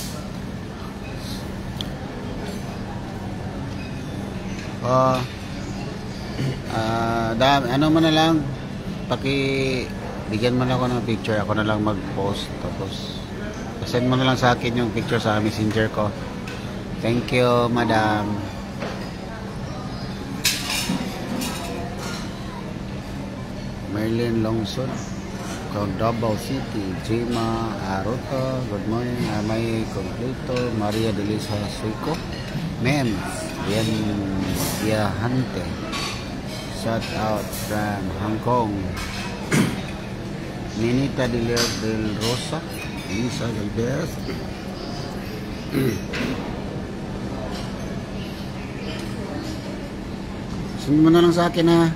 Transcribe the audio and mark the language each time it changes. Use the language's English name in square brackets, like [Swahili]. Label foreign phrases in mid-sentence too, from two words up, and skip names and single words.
[Filipino] Ano man na lang, bigyan mo na ako ng picture, ako na lang mag-post, tapos send mo na lang sa akin yung picture sa messenger ko. [English] Thank you, madam. Merlin Longson from Davao City. Jima Aruto, good morning. May Completo, Maria Delisa Suico, Mem Viahante, shout out from Hong Kong. Ninita del Rosa, Lisa Galvez. [Filipino] Send mo na lang sa akin ha.